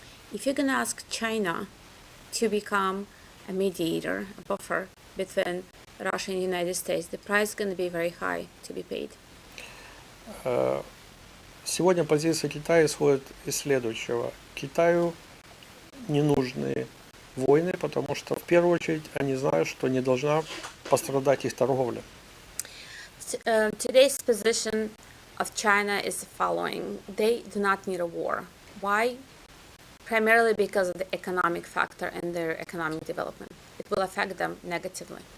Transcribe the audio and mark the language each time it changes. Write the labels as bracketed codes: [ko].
[en] If you're going to ask China to become a mediator, a buffer between Russia and the United States, the price is going to be very high to be paid. [ru] Сегодня позиция Китая исходит из следующего. Китаю не нужны войны, потому что в первую очередь они знают, что не должна пострадать их торговля. [en] Today's position of China is the following. They do not need a war. Why? Primarily because of the economic factor and their economic development. It will affect them negatively.